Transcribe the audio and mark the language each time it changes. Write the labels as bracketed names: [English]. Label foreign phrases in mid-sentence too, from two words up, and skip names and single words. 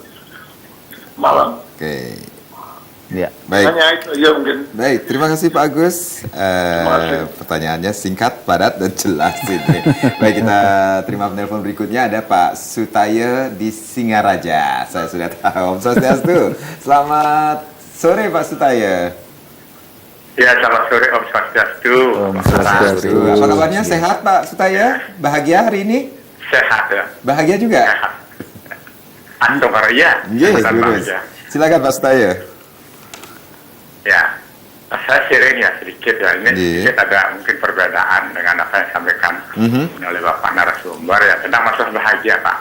[Indonesian] Malam. Ya. Baik. Hanya itu ya mungkin. Baik, terima kasih Pak Agus. Pertanyaannya singkat, padat, dan jelas ini. Baik, kita terima penelpon berikutnya. Ada Pak Sutaya di Singaraja. Saya sudah tahu. [Sanskrit] Om Swastiastu. [Indonesian] Selamat sore Pak Sutaya. Ya, selamat sore [Sanskrit] Om Swastiastu. Om Swastiastu. [Indonesian] Apa kabarnya? Sehat Pak Sutaya? Bahagia hari ini? Sehat ya. Bahagia juga? Sehat. Antum ya? Yes, silakan Pak Sutaya. Ya, saya sharing ya sedikit ya. Ini sedikit ada mungkin perbedaan dengan apa yang disampaikan oleh Bapak narasumber ya tentang masalah bahagia Pak.